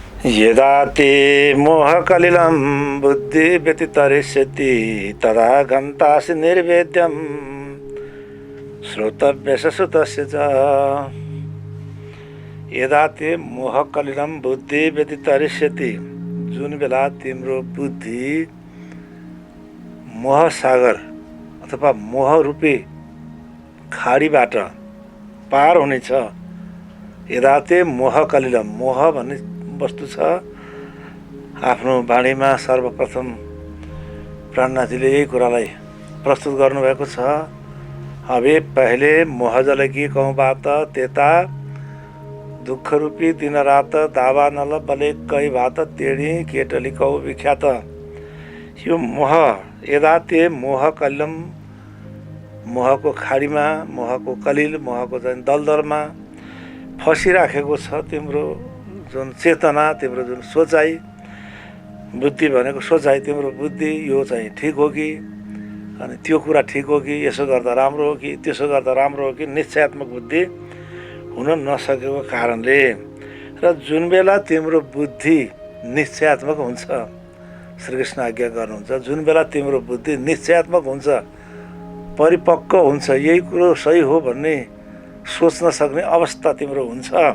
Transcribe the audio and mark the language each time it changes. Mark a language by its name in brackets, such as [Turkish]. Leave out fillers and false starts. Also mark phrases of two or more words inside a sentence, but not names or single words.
[Sanskrit] यदा ते मोहकलिलं बुद्धि व्यतितरिष्यति तदा गन्तासि निर्वेद्यं श्रोतव्यस्य श्रुतस्य च। यदा ते मोहकलिलं बुद्धि व्यतितरिष्यति, [Nepali] जुन बेला तिम्रो बुद्धि मोहसागर अथवा मोहरूपी खाडीबाट पार हुनेछ। [Sanskrit] यदा ते मोहकलिलं, [Nepali] मोह भन्ने वस्तु छ। आफ्नो बाणीमा सर्वप्रथम प्राणनाथजीले यही कुरालाई प्रस्तुत गर्नुभएको छ। [Hindi] अबे पहले मोह जलकी कहूँ बात तेता दुख रूपी दिन रात दावा नल बले कई भात तेडी केटली कहू विख्यात। [Nepali] यो मोह, [Sanskrit] यदा ते मोह कलिलम, [Nepali] मोहको खाडीमा, मोहको कलिल, मोहको दलदलमा फसिराखेको छ तिम्रो जुन चेतना, तिम्रो जुन सोचाइ, बुद्धि भनेको सोचाइ, तिम्रो बुद्धि यो चाहिँ ठिक हो कि, अनि त्यो कुरा ठिक हो कि, यसो गर्दा राम्रो हो कि, त्यसो गर्दा राम्रो हो कि, निश्चयात्मक बुद्धि हुन नसकेको कारणले र जुन बेला तिम्रो बुद्धि निश्चयात्मक हुन्छ, श्रीकृष्ण आज्ञा गर्नुहुन्छ, जुन बेला तिम्रो बुद्धि निश्चयात्मक हुन्छ, परिपक्व हुन्छ, यही कुरो सही हो भन्ने सोच्न सक्ने अवस्था तिम्रो हुन्छ,